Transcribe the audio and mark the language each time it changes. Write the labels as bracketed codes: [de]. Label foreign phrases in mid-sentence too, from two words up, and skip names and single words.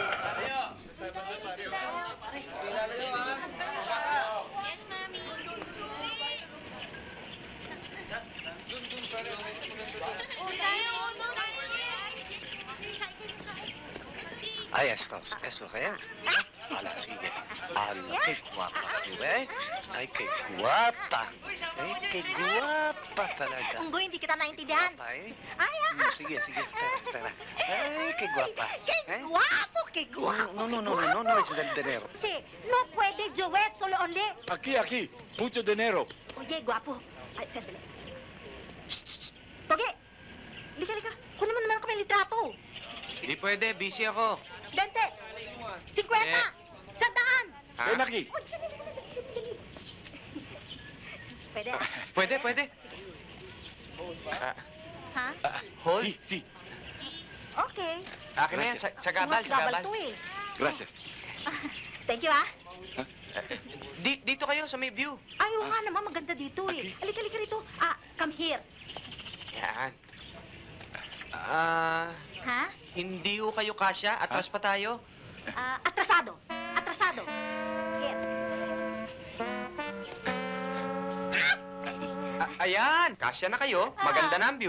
[tl] Ay, esto kaya? Ala, sige. [es] Ala, qué guapa tú, eh? Ay, qué guapa. Qué guapa talaga. [tl] Unggoy, hindi kita naintindihan. [es] Guapa, eh? Ay, [tl] Sige, [es] espera. Ay, qué guapa. Qué Eh? guapo, qué guapo. No, es del dinero. Sí, no puede duet, solo only. Aquí. Mucho dinero. Oye, guapo. [tl] Ay, sandali. Shh. Pogi! Lika. Kunin mo naman ako may litrato. Hindi pwede, busy ako. 20. 50. 100. Ha? [es] Ven aquí. [tl] Uy, dali. Pwede, ah? Pwede. Ha? [en] Hold. [es] Sí. [en] Okay. [tl] Akin na yan, sa gabal, sa gabal. to eh. [es] Gracias. [en] Thank you, [tl] ah. Dito kayo, sa may view. Ayaw nga naman, maganda dito eh. Halika rito. [en] Come here. [tl] Yan. Ha? Hindi ko kayo kasya. Atras pa tayo. [es] Atrasado. Here. [tl] Ayan, kasya na kayo. Maganda na ang view.